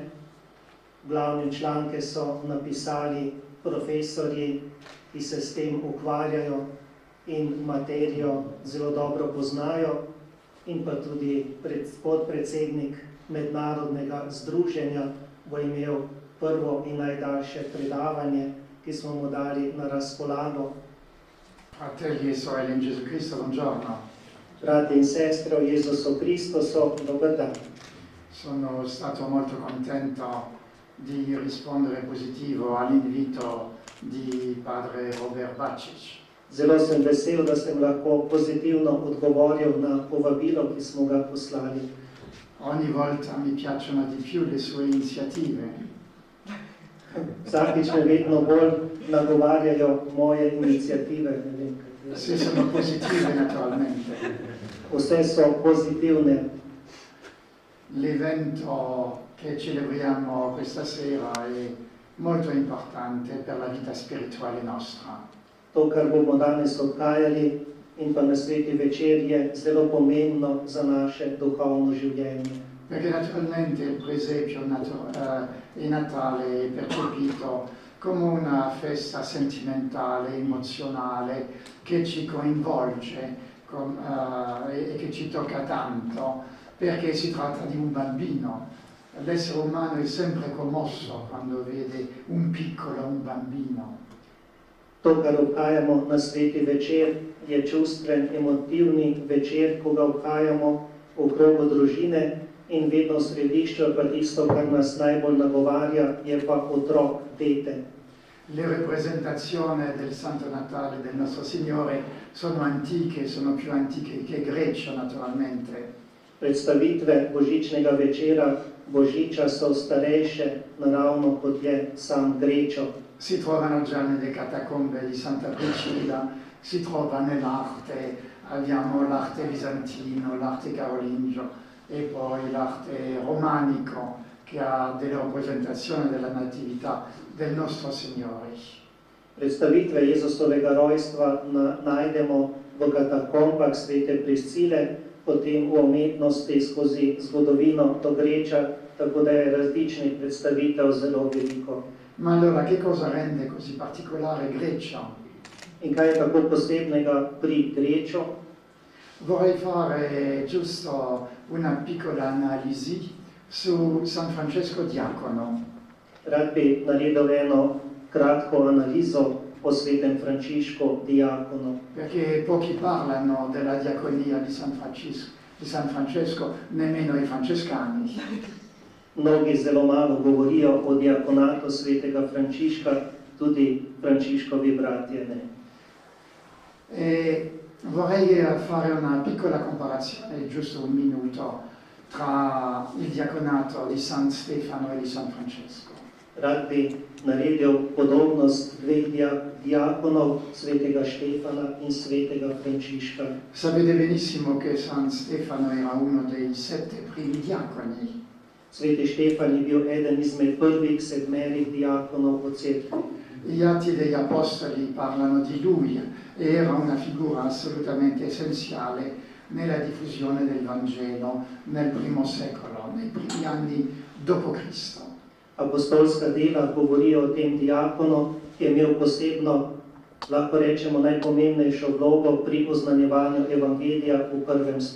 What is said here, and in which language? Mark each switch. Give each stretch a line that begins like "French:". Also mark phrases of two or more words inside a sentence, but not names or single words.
Slovenian: Glavne članke so napisali profesorji, ki se s tem ukvarjajo in materijo zelo dobro poznajo, in pa tudi podpredsednik mednarodnega združenja bo imel prvo in najdaljše predavanje, ki smo mu dali na razpolago.
Italian: Fratelli e sorelle in Gesù Cristo, buongiorno.
Slovenian: Frati in sestre o Jesusu Cristo, dober dan.
Italian: Sono stato molto contento di rispondere positivo all'invito di padre Robert Bačić.
Slovenian: Zelo sem vesel, da sem lahko pozitivno odgovoril na povabilo, ki smo ga poslali.
Italian: Ogni volta mi piacciono di più le sue iniziative.
Slovenian: Vsakič me vedno bolj nagovarjajo moje iniciative.
Italian: Se sono positive naturalmente.
Slovenian: Vse so pozitivne.
Italian: L'evento che celebriamo questa sera è molto importante per la vita spirituale nostra.
Slovenian: To, kar bomo danes odhajali in pa na sveti večer, je zelo pomembno za naše duhovno življenje.
Italian: Perché naturalmente il presepio il Natale è percepito come una festa sentimentale, emozionale, che ci coinvolge e che ci tocca tanto, perché si tratta di un bambino. L'essere umano è sempre commosso quando vede un piccolo, un bambino.
Slovenian: To, kar obhajamo na sveti večer, je čustven, emotivni večer, ko ga obhajamo v krogu družine, in vedno v središču pa tisto, kar nas najbolj nagovarja, je pa otrok, dete.
Italian: Le rappresentazioni del Santo Natale del nostro Signore sono antiche, sono più antiche che Grecia naturalmente.
Slovenian: Predstavitve božičnega večera, božiča, so starejše naravno kot je sam Grečo.
Italian: Si trovano già nelle catacombe di Santa Priscilla, si trova nell'arte, abbiamo l'arte bizantino, l'arte carolingio e poi l'arte romanico che ha delle rappresentazioni della natività del nostro Signore.
Slovenian: Predstavitve Jezusovega rojstva najdemo v katakombah svete Priscile, potem v umetnosti skozi zgodovino do Greča, tako da je različnih predstavitev zelo veliko.
Italian: Ma allora che cosa rende così particolare Grecia?
Slovenian: In kaj je tako posebnega pri Grečo?
Italian: Vorrei fare giusto una piccola analisi su San Francesco Diacono.
Slovenian: Rad bi naredil eno kratko analizo o svetem Frančišku Diakonu.
Italian: Perché pochi parlano della diaconia di San Francesco, nemmeno i francescani.
Slovenian: Mnogi zelo malo govorijo o diakonatu svetega Frančiška, tudi Frančiškovi bratje ne.
Italian: E vorrei fare una piccola comparazione, giusto un minuto, tra il diaconato di San Stefano e di San Francesco.
Slovenian: Rad bi naredil podobnost dveh diakonov, svetega Štefana in svetega Frančiška.
Italian: Sapete benissimo che San Stefano era uno dei 7 primi diaconi.
Slovenian: Sveti Štefan je bil eden izmed prvih 7 diakonov v cerkvi.
Italian: Gli Atti degli Apostoli parlano di lui, era una figura assolutamente essenziale nella diffusione del Vangelo nel primo secolo, nei primi anni dopo Cristo.
Slovenian: Apostolska dela govorijo o tem diakonu, ki je imel posebno, lahko rečemo, najpomembnejšo vlogo pri oznanjevanju evangelija v 1.